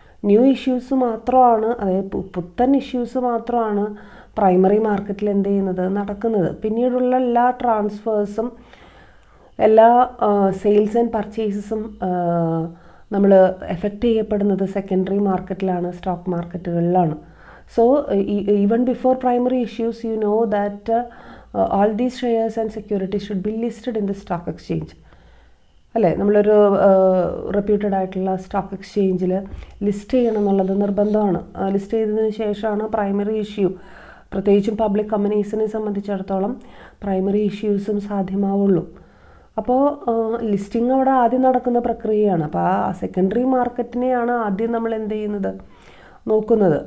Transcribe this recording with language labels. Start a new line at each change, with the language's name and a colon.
Malayalam: New issues മാത്രമാണ്, അതായത് പുത്തൻ ഇഷ്യൂസ് മാത്രമാണ് പ്രൈമറി മാർക്കറ്റിൽ എന്ത് ചെയ്യുന്നത്, നടക്കുന്നത്. പിന്നീടുള്ള എല്ലാ ട്രാൻസ്ഫേഴ്സും എല്ലാ സെയിൽസ് ആൻഡ് പർച്ചേസസും നമ്മൾ എഫക്റ്റ് ചെയ്യപ്പെടുന്നത് secondary മാർക്കറ്റിലാണ്, stock മാർക്കറ്റുകളിലാണ്. So even before primary issues you know that
English: all these shares and securities should be listed in the stock exchange.
Malayalam: അല്ലേ, നമ്മളൊരു റെപ്യൂട്ടഡ് ആയിട്ടുള്ള സ്റ്റോക്ക് എക്സ്ചേഞ്ചിൽ ലിസ്റ്റ് ചെയ്യണം എന്നുള്ളത് നിർബന്ധമാണ്. ലിസ്റ്റ് ചെയ്തതിന് ശേഷമാണ് പ്രൈമറി ഇഷ്യൂ, പ്രത്യേകിച്ചും പബ്ലിക് കമ്പനീസിനെ സംബന്ധിച്ചിടത്തോളം പ്രൈമറി ഇഷ്യൂസും സാധ്യമാവുള്ളൂ. അപ്പോൾ ലിസ്റ്റിംഗ് അവിടെ ആദ്യം നടക്കുന്ന പ്രക്രിയയാണ്. അപ്പോൾ ആ സെക്കൻഡറി മാർക്കറ്റിനെയാണ് ആദ്യം നമ്മൾ എന്ത് ചെയ്യുന്നത്, നോക്കുന്നത്.